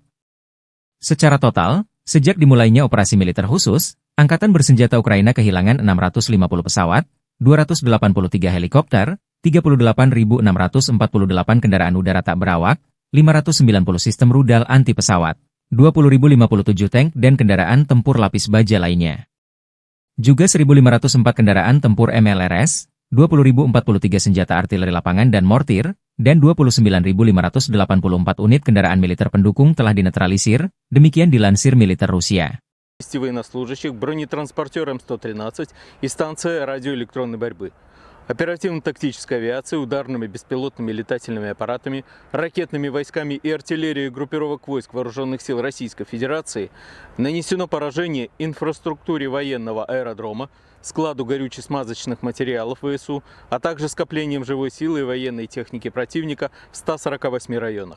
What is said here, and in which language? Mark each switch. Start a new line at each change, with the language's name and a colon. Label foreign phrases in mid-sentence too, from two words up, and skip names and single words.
Indonesian: Secara total, sejak dimulainya operasi militer khusus, Angkatan Bersenjata Ukraina kehilangan 650 pesawat, 283 helikopter, 38.648 kendaraan udara tak berawak, 590 sistem rudal anti pesawat, 20.057 tank dan kendaraan tempur lapis baja lainnya. Juga 1.504 kendaraan tempur MLRS, 20.043 senjata artileri lapangan dan mortir, dan 29.584 unit kendaraan militer pendukung telah dinetralisir, demikian dilansir militer Rusia.
Russian: Военнослужащих бронетранспортером 113 и станция радиоэлектронной борьбы, оперативно-тактической авиацией, ударными беспилотными летательными аппаратами, ракетными войсками и артиллерией группировок войск Вооруженных сил Российской Федерации нанесено поражение инфраструктуре военного аэродрома, складу горюче-смазочных материалов ВСУ, а также скоплением живой силы и военной техники противника в 148 районах.